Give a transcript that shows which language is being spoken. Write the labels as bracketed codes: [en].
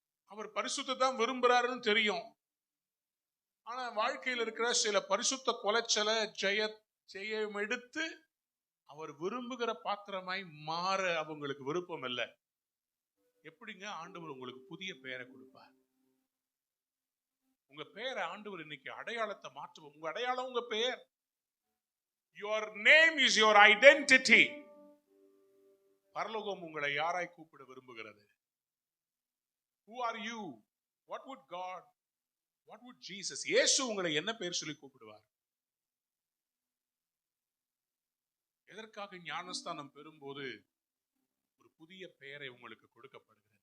[ta] அவர் பரிசுத்தத்தை தான் விரும்புறாருன்னு தெரியும். ஆனா வாழ்க்கையில் இருக்கிற சில பரிசுத்த கொலைச்சலை ஜெயம் எடுத்து அவர் விரும்புகிற பாத்திரமாய் மாற அவங்களுக்கு விருப்பம் இல்லை. எப்படிங்க ஆண்டவர் உங்களுக்கு புதிய பெயரை கொடுப்பார்? உங்க பெயரை ஆண்டவர் இன்னைக்கு அடையாளத்தை மாற்றுவோம். உங்க அடையாளம் உங்க பெயர். [en] Your name is your identity. [ta] பரலோகம் உங்களை யாராய் கூப்பிட விரும்புகிறது? [en] Who are you? What would God, what would Jesus, [ta] இயேசு உங்களை என்ன பெயர் சொல்லி கூப்பிடுவார்? எதற்காக ஞானஸ்தானம் பெறும்போது ஒரு புதிய பெயரை உங்களுக்கு கொடுக்கப்படுகிறது?